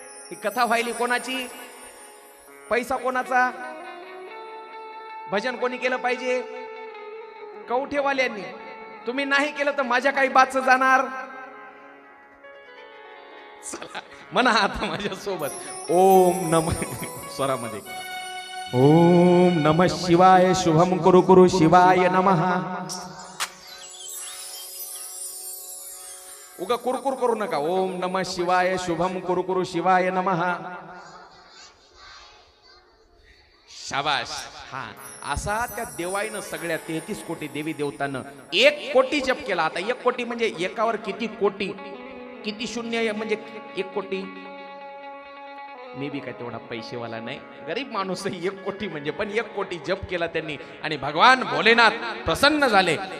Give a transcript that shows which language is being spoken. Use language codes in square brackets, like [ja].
[mr] ही कथा व्हायली कोणाची? पैसा कोणाचा? भजन कोणी केलं पाहिजे? कवठेवाल्यांनी. तुम्ही नाही केलं तर माझ्या काही बाच जाणार. चला म्हणा आता माझ्या सोबत ओम नमः स्वरामध्ये. [sa] ओम नमः शिवाय शुभम कुरु कुरु शिवाय नमः. [mr] उगा कुरकुर करू नका. [sa] ओम नमः शिवाय शुभम कुरु कुरु शिवाय नमः. [mr] शाबाश. हा असा त्या देवाईनं सगळ्या 33 कोटी देवी देवतानं 1 कोटी जप केला. आता 1 कोटी म्हणजे एकावर किती कोटी, किती शून्य म्हणजे 1 कोटी. मी बी काय तेवढा पैसेवाला नाही, गरीब माणूस. 1 कोटी म्हणजे, पण 1 कोटी जप केला त्यांनी आणि भगवान भोलेनाथ प्रसन्न झाले.